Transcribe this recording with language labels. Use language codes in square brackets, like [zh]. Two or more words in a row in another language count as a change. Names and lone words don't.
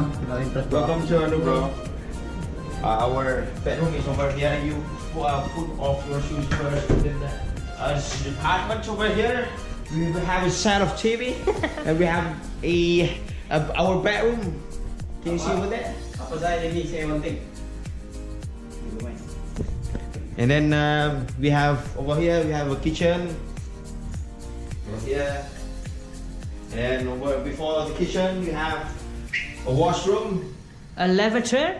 [en] Welcome to bro. Our bedroom is over here. You put off your shoes first. Then this department over here. We have a set of TV, and we have our bedroom. Can you see over there? [id] Apa saya jadi [en] say one thing. And then we have over here. We have a kitchen. Over here. And over before the kitchen, we have a washroom. A lavatory?